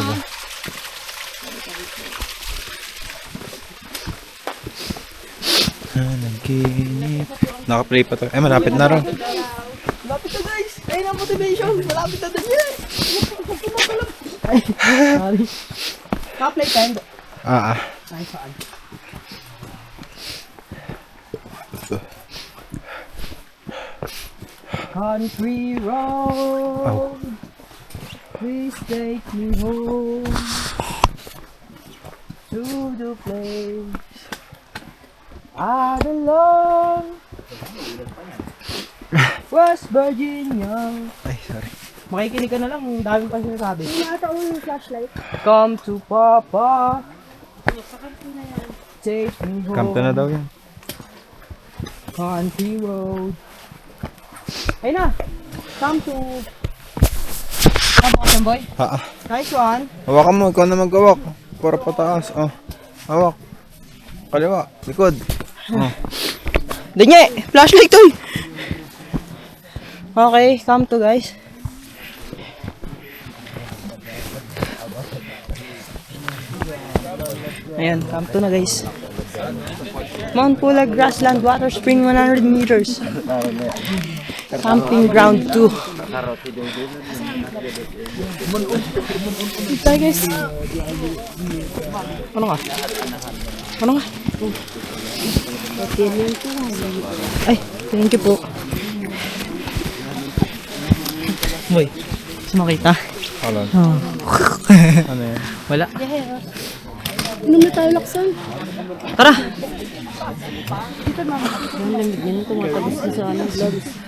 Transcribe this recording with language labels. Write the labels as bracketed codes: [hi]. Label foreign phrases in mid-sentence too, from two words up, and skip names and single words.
[tl] Nagkinip. Naka-play pa to. Eh, malapit na rin. Malapit na guys. Ayun ang motivation. Malapit na Daniel. Ay, sorry. Naka-play tent. Ah. Ay, saan? [en] Country road, please take me home to the place I belong. West Virginia. [tl] Ay, sorry. Makikinig ka na lang, ang dami pa sinasabi. Hindi nakataon yung flashlight. [en] Come to Papa. Take me home. [tl] Kamto na daw yan. [en] Country road. [tl] Ayun na. [en] Come to... Come on, boy. Nice one. [tl] Hawakan mo. Ikaw na mag-hawak. Para pataas. Oh. Hawak. Kaliwa. Likod. Oh. Danye! Flashlight to eh! [en] Okay, come to guys. [tl] Ayan, [en] come to [tl] na guys. [en] Mount Pulag Grassland Water Spring 100 meters. Camping ground 2. [tl] Ito guys. Ano nga? Ano nga? Ay, [en] thank you [tl] po. Boy, gusto makita? Halon. Oh. Ano yan? Wala. Inom na tayo laksan. Tara! Yung lamig niya, tumatabas na sa ano, vlogs.